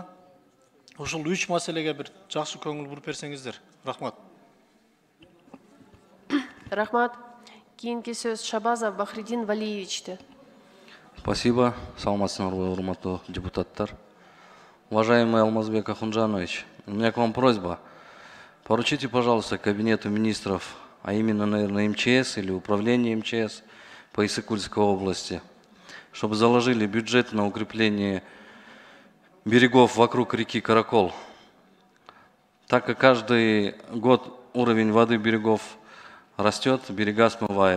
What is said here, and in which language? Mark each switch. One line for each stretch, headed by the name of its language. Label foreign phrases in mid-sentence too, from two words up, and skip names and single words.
Kyrgyz: Ушул 3 маселеге бир жакшы көңүл буруп берсеңиздер. Рахмат. Рахмат. Кийинки сөз Шабазов Бахридин Валиевичте. Спасибо, саламатсыздарбы, урматтуу депутаттар.
Russian: Уважаемый Алмазбек Ахунжанович, у меня к вам просьба. Поручите, пожалуйста, Кабинету министров, а именно, наверное, МЧС или Управление МЧС по Иссык-Кульской области, чтобы заложили бюджет на укрепление берегов вокруг реки Каракол. Так как каждый год уровень воды берегов растет, берега смывает.